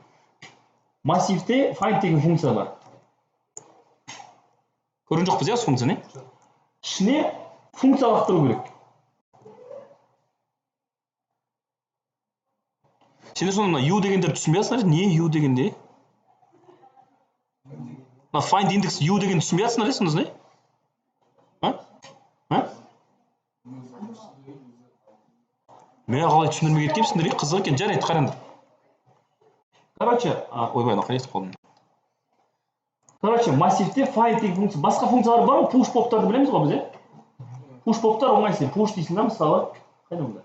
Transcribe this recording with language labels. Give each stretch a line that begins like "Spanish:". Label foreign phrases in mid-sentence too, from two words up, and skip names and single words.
Kazakh: Массивте find деген функция бар. Көрген жоқпыз, осы функцияны? Ішіне функция лақтыру керек. Сендер сонда u дегендерді түсінбей жатсыңдар, не u дегенде?
English: Find index u
Kazakh: деген түсінбей жатсыңдар, сонда не? Мен қалай түсіндірмей кеткенсіңдер, қызық екен, жарайды, қараңдар. Короче, ойбай, мынау қайда қалдым. Короче, массивте find деген функция, басқа функциялар бар ғой, push поптарды білеміз ғой біз, Push поптар оңайсыз, push дейсің да, мысалы, қайда мұнда?